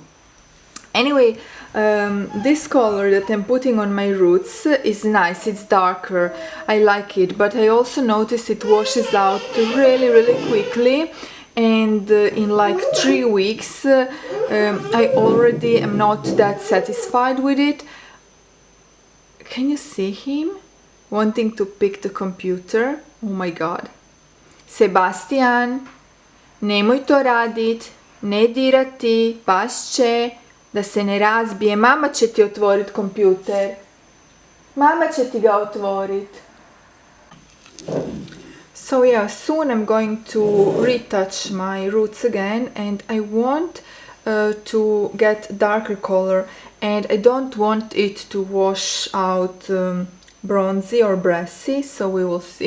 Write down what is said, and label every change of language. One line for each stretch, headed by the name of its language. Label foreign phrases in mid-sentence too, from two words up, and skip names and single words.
English: Anyway, this color that I'm putting on my roots is nice, it's darker, I like it, but I also noticed it washes out really quickly, and in like 3 weeks I already am not that satisfied with it. Can you see him wanting to pick the computer? Oh my god.
Croatian: Sebastian, nemoj to radit, ne dirati, past će, da se ne razbije. Mama će ti otvorit kompjuter. Mama će ti ga otvorit.
English: So yeah, soon I'm going to retouch my roots again, and I want to get darker color, and I don't want it to wash out bronzy or brassy, so we will see.